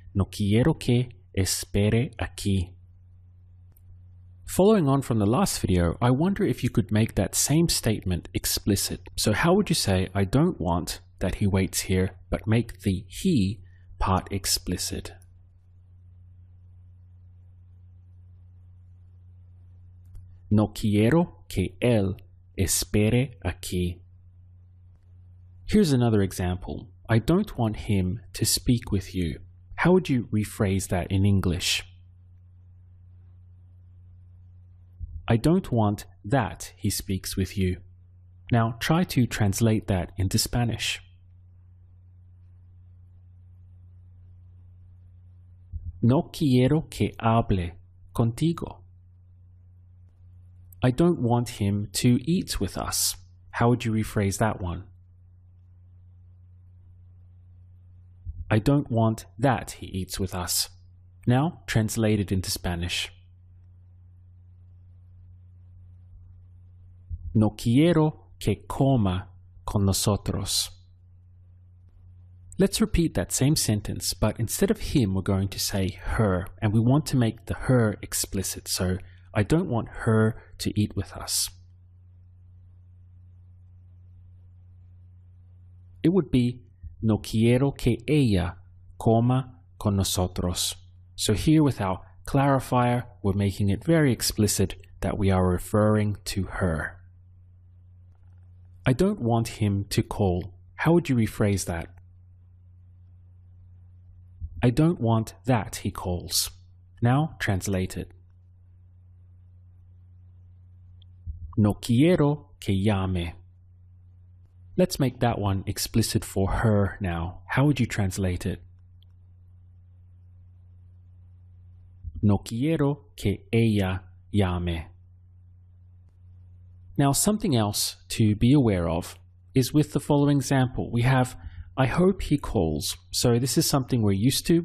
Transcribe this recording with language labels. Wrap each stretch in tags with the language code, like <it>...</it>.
<es>No quiero que espere aquí.</es> <en>Following on from the last video, I wonder if you could make that same statement explicit. So how would you say, I don't want that he waits here, but make the he part explicit?</en> <es>No quiero que él espere aquí.</es> <en>Here's another example. I don't want him to speak with you. How would you rephrase that in English? I don't want that he speaks with you. Now try to translate that into Spanish.</en> <es>No quiero que hable contigo.</es> <en>I don't want him to eat with us. How would you rephrase that one? I don't want that he eats with us. Now translate it into Spanish.</en> <es>No quiero que coma con nosotros.</es> <en>Let's repeat that same sentence, but instead of him, we're going to say her, and we want to make the her explicit, so I don't want her to eat with us.</en> <es>It would be no quiero que ella coma con nosotros.</es> <en>So here with our clarifier, we're making it very explicit that we are referring to her. I don't want him to call. How would you rephrase that? I don't want that he calls. Now translate it. No quiero que llame. Let's make that one explicit for her now. How would you translate it?</en> <es>No quiero que ella llame.</es> <en>Now, something else to be aware of is with the following example. We have, I hope he calls. So this is something we're used to.</en>